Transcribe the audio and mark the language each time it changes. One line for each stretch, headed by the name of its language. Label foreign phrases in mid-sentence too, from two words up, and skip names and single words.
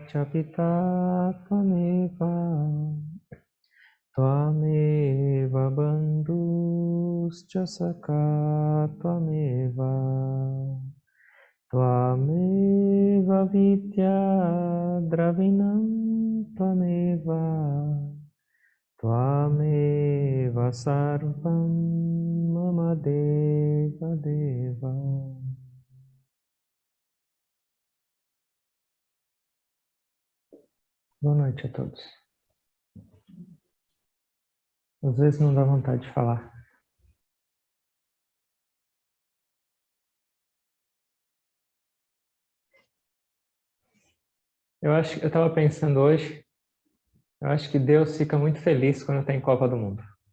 Sanskrit: पिता त्वमेव, त्वमेव बन्धुश्च सखा त्वमेव, त्वमेव विद्या द्रविणं त्वमेव, त्वमेव सर्वं मम देव देव.
Portuguese: Boa noite a todos. Às vezes não dá vontade de falar. Eu estava pensando hoje, eu acho que Deus fica muito feliz quando tem Copa do Mundo.